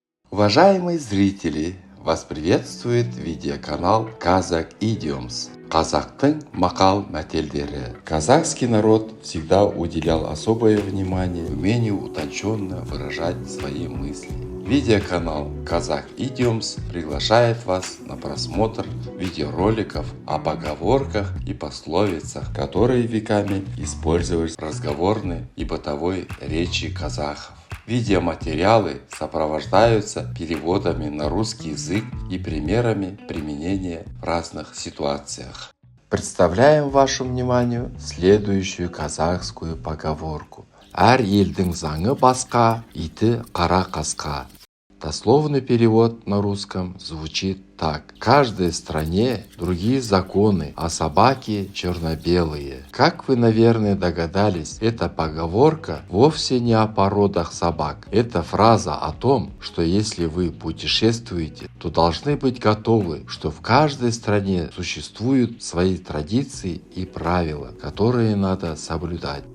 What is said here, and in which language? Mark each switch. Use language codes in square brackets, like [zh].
[ru] Уважаемые зрители, вас приветствует видеоканал Kazakh Idioms. [kk] Казахтың мақал мәтелдері. [ru] Казахский народ всегда уделял особое внимание умению утонченно выражать свои мысли. Видеоканал Kazakh Idioms приглашает вас на просмотр видеороликов о поговорках и пословицах, которые веками использовались в разговорной и бытовой речи казахов. Видеоматериалы сопровождаются переводами на русский язык и примерами применения в разных ситуациях. Представляем вашему вниманию следующую казахскую поговорку. [kk] Әр елдің заңы басқа, иті қара қасқа. [ru] Дословный перевод на русском звучит так. В каждой стране другие законы, а собаки черно-белые. Как вы, наверное, догадались, эта поговорка вовсе не о породах собак. Это фраза о том, что если вы путешествуете, то должны быть готовы, что в каждой стране существуют свои традиции и правила, которые надо соблюдать.